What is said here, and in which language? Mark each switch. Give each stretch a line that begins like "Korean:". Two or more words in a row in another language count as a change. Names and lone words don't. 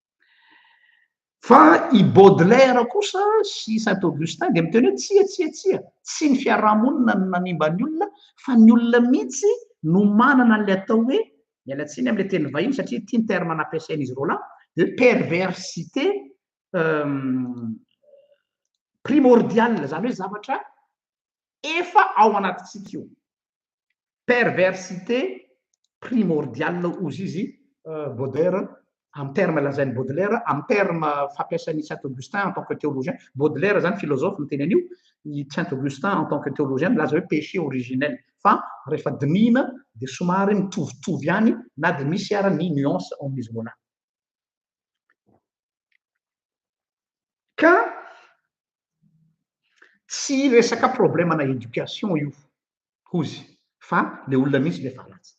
Malagasy: Fa i Baudelaire kosa sy Saint-Augustin dia miteny hoe tsy ny fiarahamonina no nanimba ny olona fa ny olona mihitsy no manana an'ilay atao hoe mialatsiny amin'ilay teny vahiny satria tia ny terme nampiasain'izy roa lahy
French: de perversité primordiale,
Malagasy: zany hoe zavatra efa ao anatintsika io.
French: Perversité primordiale
Malagasy: ozy izy Baudelaire amin'ny terme lazain'ny Baudelaire, amin'ny terme fampiasan'ny Saint-Augustin
French: en tant que théologien.
Malagasy: Baudelaire zany philosophe miteny an'io, i Saint-Augustin
French: en tant que théologien
Malagasy: milaza hoe
French: péché originel,
Malagasy: fa rehefa dinihina dia somary mitovitovy ihany na dia misy ara ny nuance ao amin'izy roa. Ka tsy resaka problemana éducation io ozy fa le olona misy le falatsa.